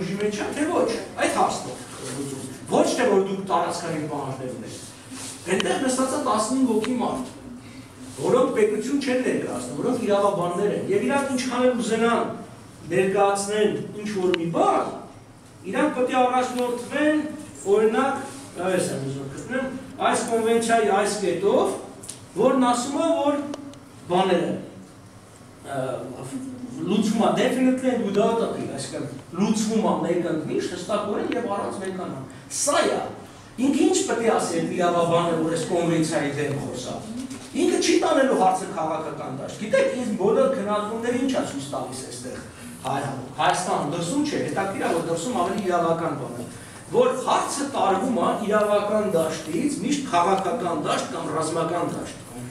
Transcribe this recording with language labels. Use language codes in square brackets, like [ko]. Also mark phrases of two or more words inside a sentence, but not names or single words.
[hy] ուժի մեջ է, թե ոչ, այդ հարցն է։ Ոչ թե որ դուք տարածքային պահանջներ ունեք։ Այնտեղ նստած է 15 հոգի մարդ, որոնք պետություն չեն ներկայացնում, որոնք իրավաբաններ են, եւ իրանք ինչքան էլ ուզենան ներկայացնեն ինչ-որ մի բան, իրանք պետք է առաջնորդվեն, օրինակ, այս եմ ուզում գտնել, այս կոնվենցիայի այս կետով, որն ասում է, որ բաները լուծվում է [en] definitely and without appeal, [hy] այսինքն լուծվում է մեկընկնիշ, հստակորեն եւ առանց մեկնանա։ Սա է։ Ինքը ինչ պետք է ասի իրավաբանը, որ այս կոնվենցիայի դեմ խոսա։ Ինքը չի տանելու հարցը քաղաքական դաշտ։ Գիտեք, ինձ բոլոր քննարկումները ինչ է ցույց տալիս այստեղ։ Հայաստան դրսում չէ, հետաքրքիր է, որ դրսում ավելի իրավական բան է, որ հարցը տարվում է իրավական դաշտից միշտ քաղաքական դաշտ կամ ռազմական դաշտ։